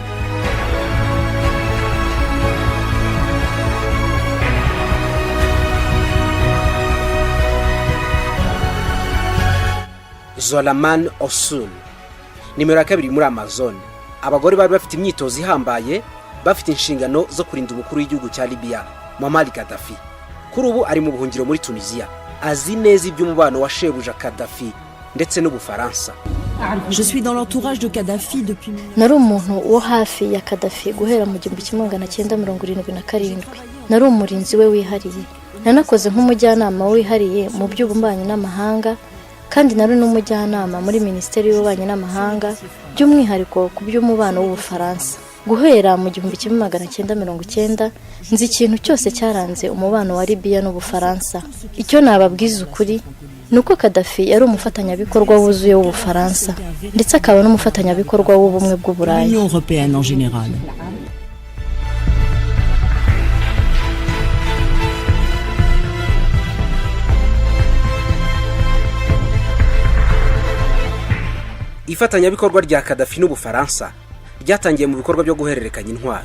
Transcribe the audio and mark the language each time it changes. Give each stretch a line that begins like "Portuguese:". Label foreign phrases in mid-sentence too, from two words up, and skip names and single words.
Kinyarwanda: Zolaman Osun nimero ya 2 muri Amazon. Abagore bari bafite imyitozo ihambaye, bafite inshingano zo kurinda umukuru w'igihugu cya Libya Muammar Gaddafi. Kuri ubu ari mu buhungiro muri Tunisia, azi neza iby'umubano wa shebuja Gaddafi ndetse n'Ubufaransa.
French: Je suis dans l'entourage de Gaddafi depuis.
Kinyarwanda: Nari umuntu wo hafi ya Gaddafi guhera mu 1977. Nari umurinzi we wihariye. Nanakoze nk'umujyanama wihariye mu by'ububanyi n'amahanga, kandi nari n'umujyanama muri Minisiteri y'Ububanyi n'Amahanga by'umwihariko ku by'umubano w'Ubufaransa. Guhera mu 1990 nzi ikintu cyose cyaranze umubano wa Libya n'Ubufaransa. Icyo nababwiza ukuri nuko Gaddafi yari umufatanyabikorwa wuzuye w'Ubufaransa ndetse akaba n'umufatanyabikorwa w'ubumwe bw'Uburayi.
French: L'Union européenne en général.
Kinyarwanda: Ifatanyabikorwa rya Gaddafi n'Ubufaransa ryatangiye mu bikorwa byo guhererekanya intwaro.